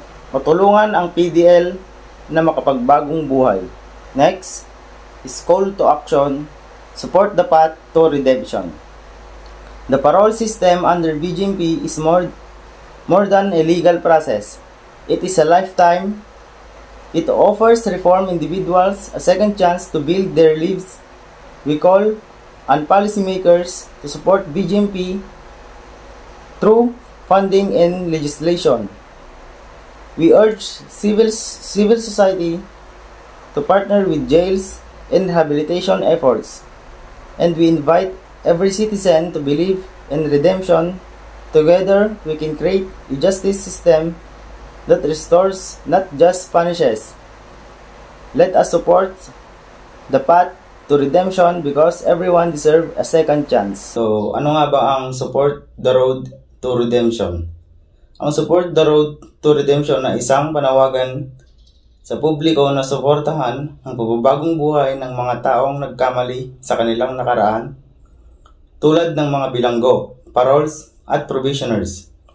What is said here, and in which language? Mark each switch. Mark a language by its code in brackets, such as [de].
[tl] Matulungan ang PDL na makapagbagong buhay. [en] Next is call to action. Support the path to redemption. The parole system under BGMP is more than a legal process. It is a lifetime. It offers reform individuals a second chance to build their lives. We call on policymakers to support BGMP through funding and legislation. We urge civil society to partner with jails and rehabilitation efforts, and we invite every citizen to believe in redemption. Together, we can create a justice system that restores, not just punishes. Let us support the path to redemption because everyone deserves a second chance. [tl] So, ano nga ba ang support the road to redemption? Ang support the road to redemption na isang panawagan sa publiko na suportahan ang pagbabagong buhay ng mga taong nagkamali sa kanilang nakaraan, tulad ng mga bilanggo, paroles, at probationers.